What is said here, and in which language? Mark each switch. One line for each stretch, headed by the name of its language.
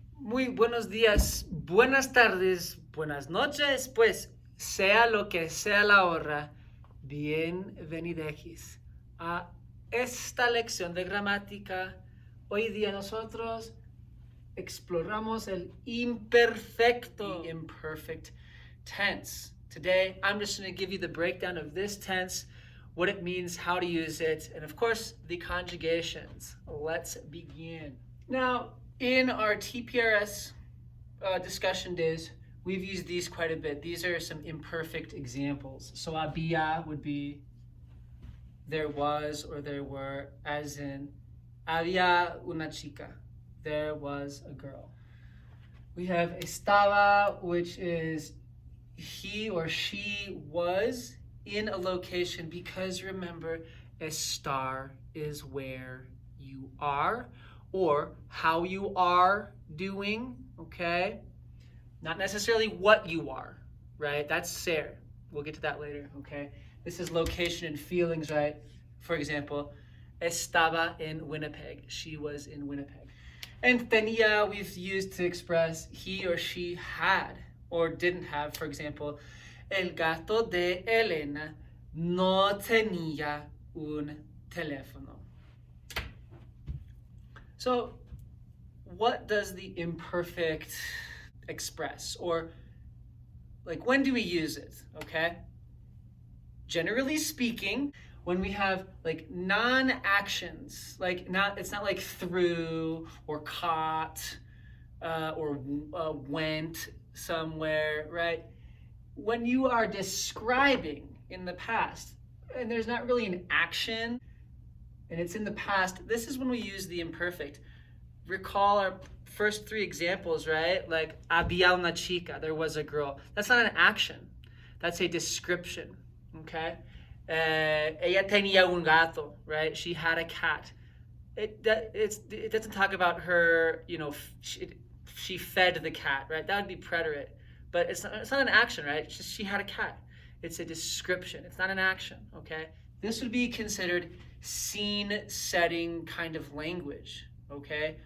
Spanish: Muy buenos días, buenas tardes, buenas noches, pues sea lo que sea la hora, bienvenidos a esta lección de gramática. Hoy día nosotros exploramos el imperfecto,
English: the imperfect tense. Today, I'm just going to give you the breakdown of this tense, what it means, how to use it, and of course, the conjugations. Let's begin. Now, in our TPRS discussion days, we've used these quite a bit. These are some imperfect examples. So había would be there was or there were, as in
Spanish: había una chica,
English: there was a girl. We have estaba, which is he or she was in a location, because remember, estar is where you are or how you are doing, okay? Not necessarily what you are, right? That's ser. We'll get to that later, okay? This is location and feelings, right? For example,
Spanish: estaba en Winnipeg.
English: She was in Winnipeg. And tenía we've used to express he or she had or didn't have.
Spanish: For example, el gato de Elena no tenía un teléfono.
English: So, what does the imperfect express? Or, like, when do we use it, okay? Generally speaking, when we have, like, non-actions, like, it's not like threw or caught or went somewhere, right? When you are describing in the past, and there's not really an action, and it's in the past, this is when we use the imperfect. Recall our first three examples, right? Like,
Spanish: había una chica,
English: there was a girl. That's not an action. That's a description, okay?
Spanish: Ella tenía un gato, right?
English: She had a cat. It doesn't talk about her, she fed the cat, right? That would be preterite. But it's not an action, right? It's just she had a cat. It's a description. It's not an action, okay? This would be considered scene setting kind of language, okay?